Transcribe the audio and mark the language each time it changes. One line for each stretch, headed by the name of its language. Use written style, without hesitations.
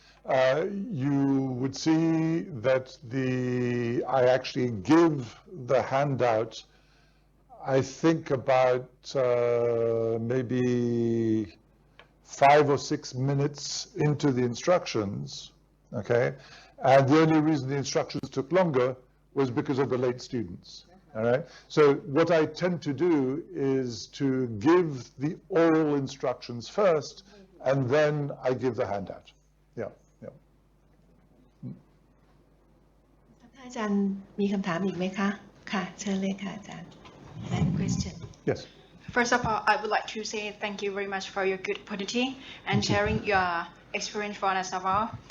English: you would see that I actually give the handout, I think about maybe 5 or 6 minutes into the instructions, okay? And the only reason the instructions took longer was because of the late students, all right? So what I tend to do is to give the oral instructions first, and then I give the handout. Yeah, yeah.
Thai: อาจารย์มีคำถามอีกไหมคะค่ะเชิญเลยค่ะอาจารย์
English: Any question Yes. First of all, I would like to say thank you very much for your good opportunity and sharing your experience for us of all.